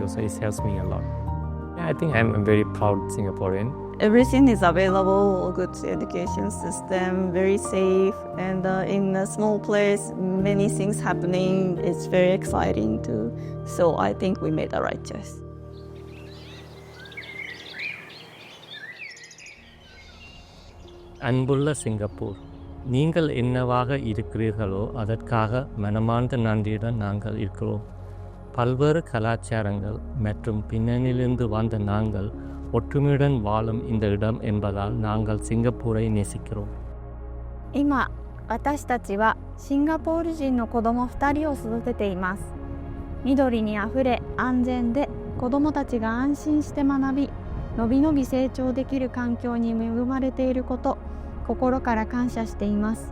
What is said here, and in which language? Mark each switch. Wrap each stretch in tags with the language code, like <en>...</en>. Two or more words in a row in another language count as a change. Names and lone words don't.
<en>Also, it helps me a lot. Yeah, I think I'm a very proud Singaporean. Everything is available, good education system, very safe, and in a small place, many things happening. It's very exciting too. So I think we made the right choice.</en> <ta>அன்புள்ள சிங்கப்பூர், நீங்கள் என்னவாக இருக்கிறீர்களோ அதற்காக மனமார்ந்த நன்றியுடன் நாங்கள் இருக்கிறோம். பல்வேறு கலாச்சாரங்கள் மற்றும் பின்னணியிலிருந்து வந்த நாங்கள் ஒற்றுமையுடன் வாழும் இந்த இடம் என்பதால் நாங்கள் சிங்கப்பூரை நேசிக்கிறோம்.</ta> <ja>今、私たちはシンガポール人の子供2人を育てています。緑にあふれ安全で子供たちが安心して学び、のびのび成長できる環境に恵まれていること、心から感謝しています。</ja>